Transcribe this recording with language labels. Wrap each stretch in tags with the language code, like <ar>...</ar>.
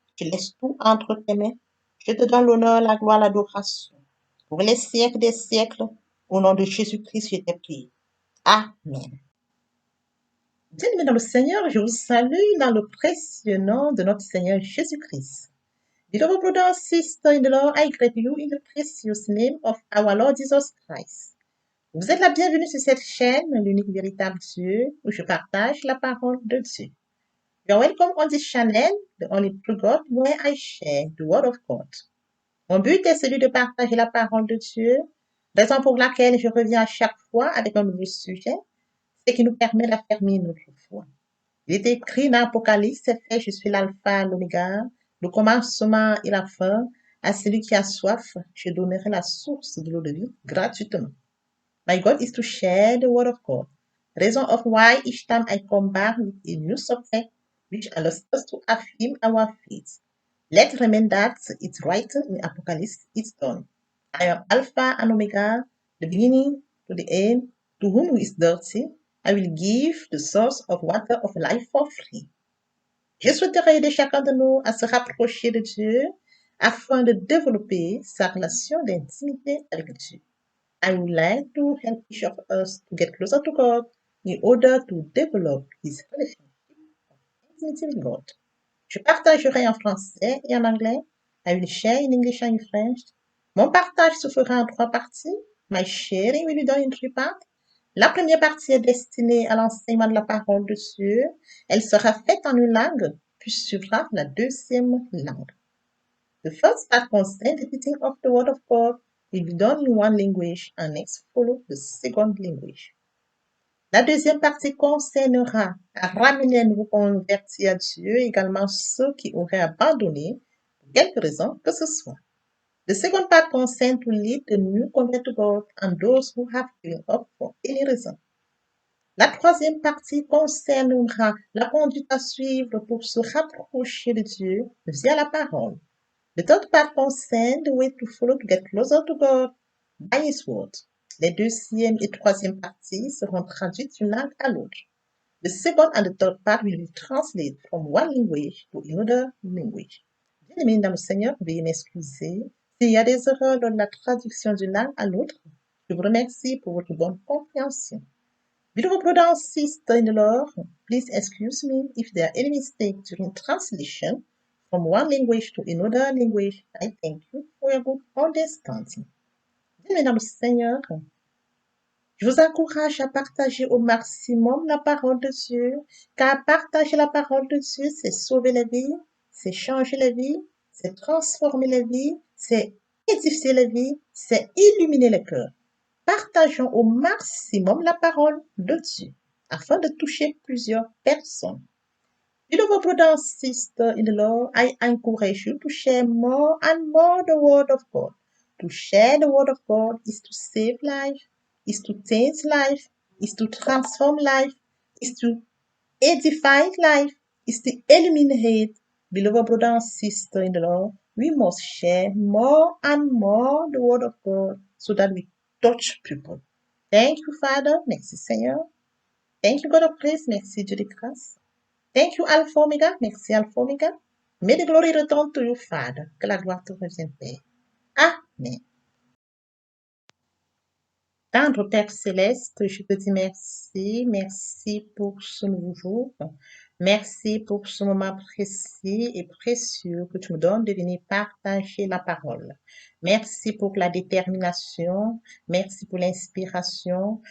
<fr>Je laisse tout entre tes mains. Je te donne l'honneur, la gloire, l'adoration. Pour les siècles des siècles, au nom de Jésus-Christ, je t'ai prié. Amen. Bienvenue dans le Seigneur, je vous salue dans le précieux nom de notre Seigneur Jésus-Christ.</fr> <en>Beloved brothers and sisters in the Lord, I greet you in the precious name of our Lord Jesus Christ.</en> <fr>Vous êtes la bienvenue sur cette chaîne, l'unique véritable Dieu, où je partage la parole de Dieu.</fr> <en>You are welcome on this channel, the only true God, where I share the word of God.</en> <fr>Mon but est celui de partager la parole de Dieu, raison pour laquelle je reviens à chaque fois avec un nouveau sujet, ce qui nous permet d'affermir notre foi. Il est écrit dans l'Apocalypse, c'est fait, je suis l'alpha, l'oméga, le commencement et la fin. À celui qui a soif, je donnerai la source de l'eau de vie gratuitement.</fr> <en>My God is to share the word of God. Reason of why each time I come back with a new subject, which allows us to affirm our faith. Let's remember that it's written in Apocalypse, it's done. I am Alpha and Omega, the beginning to the end, to whom who is dirty, I will give the source of water of life for free.</en> <fr>Je souhaiterais aider chacun de nous à se rapprocher de Dieu afin de développer sa relation d'intimité avec Dieu.</fr> <en>I would like to help each of us to get closer to God in order to develop his relationship of intimacy with God.</en> <fr>Je partagerai en français et en anglais.</fr> <en>I will share in English and in French.</en> <fr>Mon partage se fera en 3 parties.</fr> <en>My sharing will be done in 3 parts.</en> <fr>La première partie est destinée à l'enseignement de la parole de Dieu. Elle sera faite en une langue, puis suivra la deuxième langue.</fr> <en>The first part concerns the teaching of the Word of God will be done in one language and next follow the second language.</en> <fr>La deuxième partie concernera à ramener un nouveau converti à Dieu, également ceux qui auraient abandonné pour quelque raison que ce soit.</fr> <en>The second part concerns to lead the new convert to God and those who have given up for any reason.</en> <fr>La troisième partie concernera la conduite à suivre pour se rapprocher de Dieu via la parole.</fr> <en>The third part concerns the way to follow to get closer to God by His word.</en> <fr>Les deuxième et troisième parties seront traduites d'une langue à l'autre.</fr> <en>The second and the third part will be translated from one language to another language.</en> <fr>Bien-aimés dans le Seigneur, veuillez m'excuser s'il y a des erreurs dans la traduction d'une langue à l'autre. Je vous remercie pour votre bonne compréhension.</fr> <en>Beautiful brothers and sisters in the Lord, please excuse me if there are any mistakes during translation from one language to another language. I thank you for your good understanding.</en> <fr>Bien-aimés dans le Seigneur, je vous encourage à partager au maximum la parole de Dieu, car partager la parole de Dieu, c'est sauver les vies, c'est changer les vies, c'est transformer les vies, c'est édifier les vies, c'est illuminer les cœurs. Partageons au maximum la parole de Dieu afin de toucher plusieurs personnes.</fr> <en>Beloved brother and sister in the Lord, I encourage you to share more and more the word of God. To share the word of God is to save life, is to change life, is to transform life, is to edify life, is to illuminate. Beloved brother and sister in the Lord, we must share more and more the word of God so that we touch people. Thank you, Father.</en> <fr>Merci, Seigneur.</fr> <en>Thank you, God of grace.</en> <fr>Merci, Dieu de grâce.</fr> <en>Thank you, Alpha Omega.</en> <fr>Merci, Alpha Omega.</fr> <en>May the glory return to you, Father.</en> <fr>Que la gloire te revienne, Père. Amen. Tendre Père céleste, je te dis merci. Merci pour ce nouveau jour. Merci pour ce moment précis et précieux que tu me donnes de venir partager la parole. Merci pour la détermination. Merci pour l'inspiration.</fr>